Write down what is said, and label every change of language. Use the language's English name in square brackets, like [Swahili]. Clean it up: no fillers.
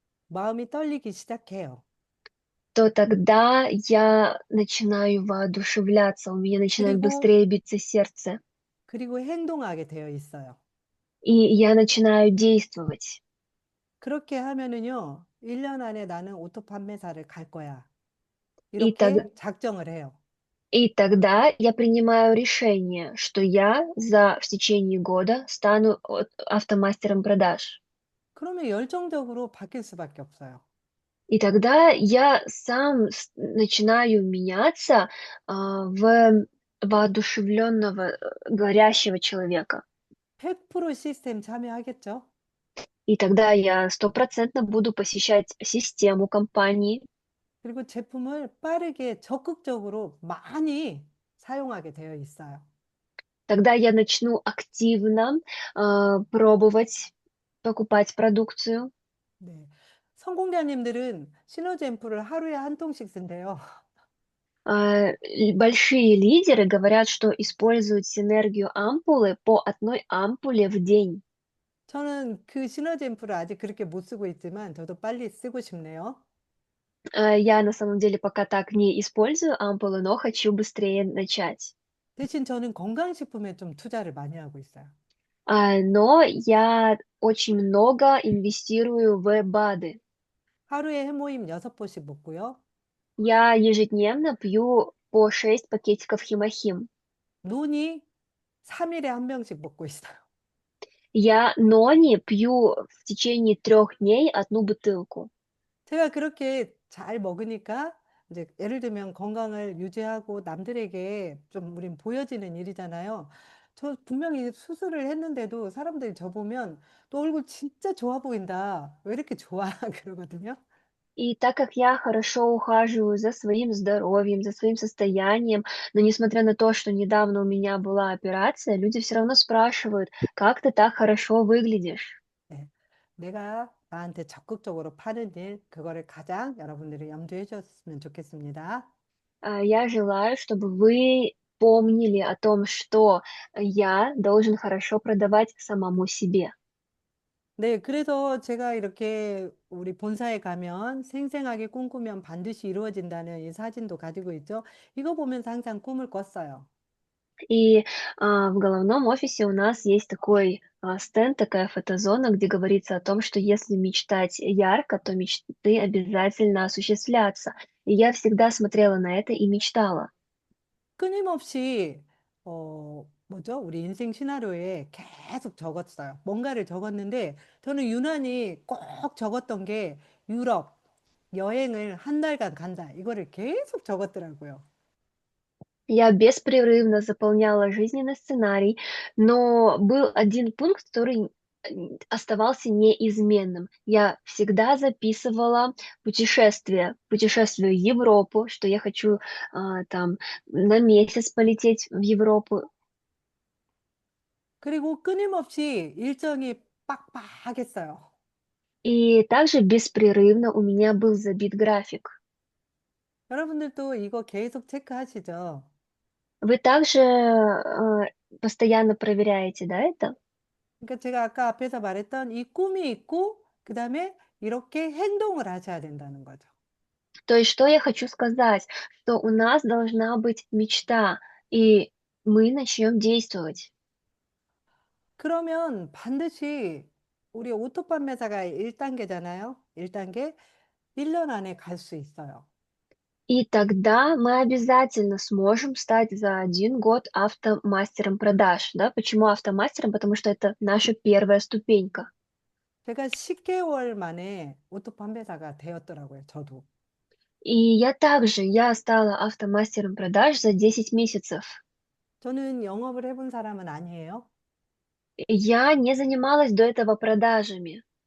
[Korean] 마음이 떨리기 시작해요. [Russian] то тогда я начинаю воодушевляться, у меня начинает [Korean] 그리고, [Russian] быстрее биться сердце, [Korean] 그리고 행동하게 되어 있어요. [Russian] и я начинаю действовать. [Korean] 그렇게 하면은요, 1년 안에 나는 오토 판매사를 갈 거야. [Russian] И, [Korean] 이렇게 작정을 해요. [Russian] И тогда я принимаю решение, что я в течение года стану автомастером продаж. [Korean] 그러면 열정적으로 바뀔 수밖에 없어요. [Russian] И тогда я сам начинаю меняться в воодушевленного, горящего человека. [Korean] 100% 시스템 참여하겠죠? [Russian] И тогда я стопроцентно буду посещать систему компании. [Korean] 그리고 제품을 빠르게 적극적으로 많이 사용하게 되어 있어요. [Russian] Тогда я начну активно пробовать покупать продукцию. [Korean] 네. 성공자님들은 시너지 앰플을 하루에 한 통씩 쓴대요. [Russian] Большие лидеры говорят, что используют синергию ампулы по одной ампуле в день. [Korean] 저는 그 시너지 앰플을 아직 그렇게 못 쓰고 있지만 저도 빨리 쓰고 싶네요. [Russian] Я на самом деле пока так не использую ампулы, но хочу быстрее начать. [Korean] 대신 저는 건강식품에 좀 투자를 많이 하고 있어요. [Russian] Но я очень много инвестирую в БАДы. [Korean] 하루에 해모임 6번씩 먹고요. [Russian] Я ежедневно пью по 6 пакетиков химохим. [Korean] 논이 3일에 한 병씩 먹고 있어요. [Russian] Я нони пью в течение 3 дней 1 бутылку. [Korean] 제가 그렇게 잘 먹으니까 이제 예를 들면 건강을 유지하고 남들에게 좀 우린 보여지는 일이잖아요. 저 분명히 수술을 했는데도 사람들이 저 보면 너 얼굴 진짜 좋아 보인다. 왜 이렇게 좋아? 그러거든요. [Russian] И так как я хорошо ухаживаю за своим здоровьем, за своим состоянием, но несмотря на то, что недавно у меня была операция, люди все равно спрашивают, как ты так хорошо выглядишь? [Korean] 네. 내가 나한테 적극적으로 파는 일, 그거를 가장 여러분들이 염두해 주셨으면 좋겠습니다. [Russian] Я желаю, чтобы вы помнили о том, что я должен хорошо продавать самому себе. [Korean] 네, 그래서 제가 이렇게 우리 본사에 가면 생생하게 꿈꾸면 반드시 이루어진다는 이 사진도 가지고 있죠. 이거 보면서 항상 꿈을 꿨어요. [Russian] И в головном офисе у нас есть такой стенд, такая фотозона, где говорится о том, что если мечтать ярко, то мечты обязательно осуществлятся. И я всегда смотрела на это и мечтала. [Korean] 끊임없이, 뭐죠? 우리 인생 시나리오에 계속 적었어요. 뭔가를 적었는데 저는 유난히 꼭 적었던 게 유럽 여행을 한 달간 간다. 이거를 계속 적었더라고요. [Russian] Я беспрерывно заполняла жизненный сценарий, но был один пункт, который оставался неизменным. Я всегда записывала путешествие в Европу, что я хочу там на месяц полететь в Европу. [Korean] 그리고 끊임없이 일정이 빡빡했어요. [Russian] И также беспрерывно у меня был забит график. [Korean] 여러분들도 이거 계속 체크하시죠? [Russian] Вы также постоянно проверяете, да, это? [Korean] 그러니까 제가 아까 앞에서 말했던 이 꿈이 있고, 그 다음에 이렇게 행동을 하셔야 된다는 거죠. [Russian] То есть, что я хочу сказать, что у нас должна быть мечта, и мы начнем действовать. [Korean] 그러면 반드시 우리 오토 판매사가 1단계잖아요. 1단계 1년 안에 갈 수 있어요. [Russian] И тогда мы обязательно сможем стать за 1 год автомастером продаж. Да? Почему автомастером? Потому что это наша первая ступенька. [Korean] 제가 10개월 만에 오토 판매사가 되었더라고요. 저도. [Russian] И я стала автомастером продаж за 10 месяцев. [Korean] 저는 영업을 해본 사람은 아니에요. [Russian] Я не занималась до этого продажами.